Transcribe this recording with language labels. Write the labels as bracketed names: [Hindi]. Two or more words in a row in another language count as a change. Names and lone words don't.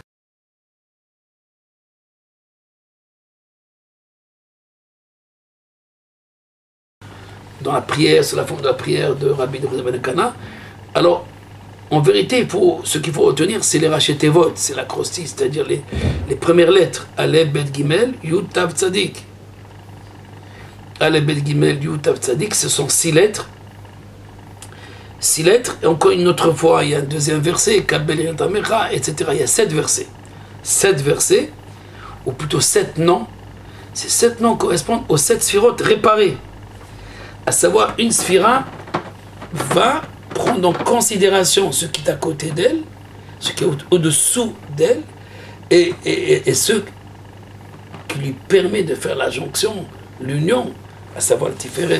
[French] Dans la prière, c'est la forme de la prière de Rabbi Ben Kana. Alors, en vérité, ce qu'il faut retenir, c'est les rachetevot, c'est l'acrostiche, c'est-à-dire les premières lettres. [Hebrew] אלף, בית, גימל, יוד, תו, צדי. אלף, בית, גימל, יוד, תו, צדי, [French] ce sont 6 lettres. 6 lettres, et encore une autre fois, il y a un deuxième verset, [Hebrew] קבל, רנתעמך, [French] etc. Il y a 7 versets. 7 versets, ou plutôt 7 noms. Ces 7 noms correspondent aux 7 sphirotes réparées. À savoir, une sphira va prendre en considération ce qui est à côté d'elle, ce qui est au-dessous d'elle, et ce qui lui permet de faire la jonction, l'union, à savoir le Tiferet.